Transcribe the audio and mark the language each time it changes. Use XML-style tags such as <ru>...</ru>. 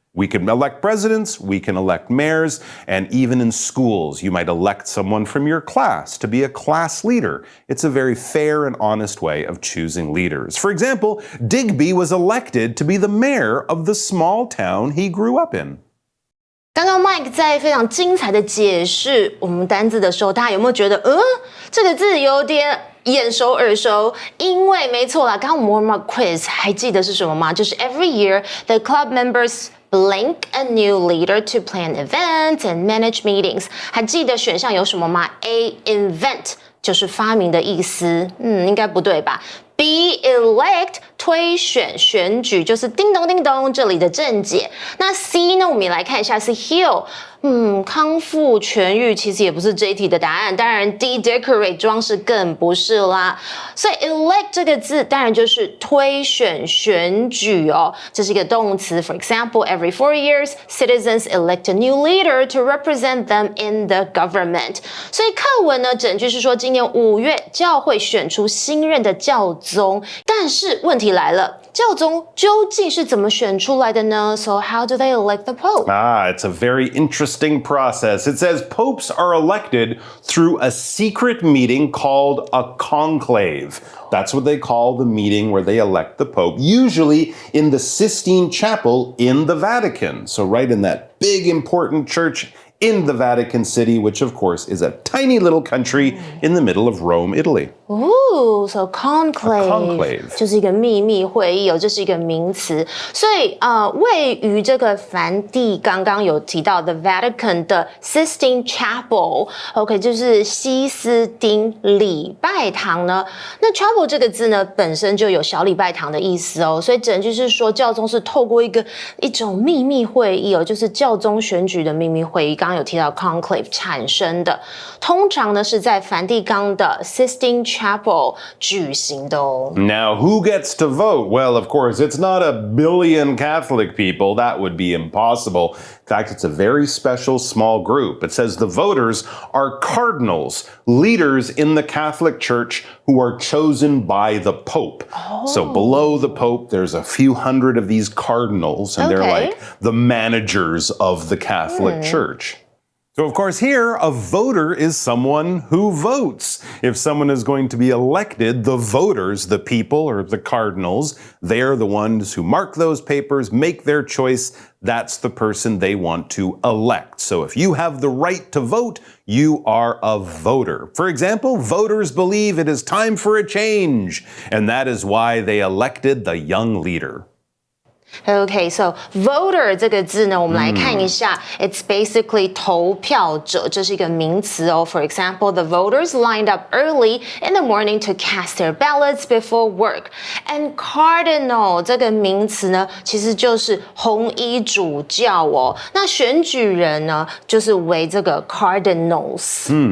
<en>We can elect presidents, we can elect mayors, and even in schools, you might elect someone from your class to be a class leader. It's a very fair and honest way of choosing leaders. For example, Digby was elected to be the mayor of the small town he grew up in.</en> <zh>刚刚 Mike 在非常精彩的解释我们单字的时候，大家有没有觉得，这个字有点眼熟耳熟？因为没错啦，刚刚我们</zh> <en>warm up quiz</en> <zh>还记得是什么吗？就是</zh> <en>every year the club members blank a new leader to plan events and manage meetings.</en> <zh>还记得选项有什么吗？A. invent 就是发明的意思，应该不对吧？ B. elect 推选选举就是叮咚叮咚这里的正解。那 C 呢？我们也来看一下是 heal。康复痊愈其实也不是这一题的答案，当然 D decorate 装饰更不是啦。所以 elect 这个字当然就是推选选举哦，这是一个动词。</zh> <en>For example, every 4 years, citizens elect a new leader to represent them in the government.</en> <zh>所以课文呢，整句是说今年5月教会选出新任的教宗，但是问题来了。教宗究竟是怎么选出来的呢？</zh> <en>So how do they elect the Pope? It's a very interesting process. It says popes are elected through a secret meeting called a conclave. That's what they call the meeting where they elect the Pope, usually in the Sistine Chapel in the Vatican. So right in that big important church in the Vatican City, which of course is a tiny little country in the middle of Rome, Italy. Ooh, so</en> <zh>conclave 就是一个秘密会议哦，这是一个名词。所以位于这个梵蒂刚刚有提到的 Vatican 的 Sistine Chapel，OK， 就是西斯丁礼拜堂呢。那 Chapel 这个字呢，本身就有小礼拜堂的意思哦，所以整句是说教宗是透过一种秘密会议哦，就是教宗选举的秘密会议。刚刚有提到 conclave 产生的，通常呢是在梵蒂冈的 Sistine Chapel 举行的哦。</zh> <en>Now, who gets to vote? Well, of course, it's not a billion Catholic people. That would be impossible. In fact, it's a very special small group. It says the voters are cardinals, leaders in the Catholic Church who are chosen by the Pope. So below the Pope, there's a few hundred of these cardinals, and they're like the managers of the Catholic Church. So, of course, here, a voter is someone who votes. If someone is going to be elected, the voters, the people or the cardinals, they're the ones who mark those papers, make their choice. That's the person they want to elect. So if you have the right to vote, you are a voter. For example, voters believe it is time for a change, and that is why they elected the young leader. Okay, so</en> <zh>voter 这个字呢，我们来看一下。</zh> <en>It's basically</en> <zh>投票者，这是一个名词哦。</zh> <en>For example, the voters lined up early in the morning to cast their ballots before work.</en> <zh>And cardinal 这个名词呢，其实就是红衣主教哦。那选举人呢，就是为这个 cardinals.</zh>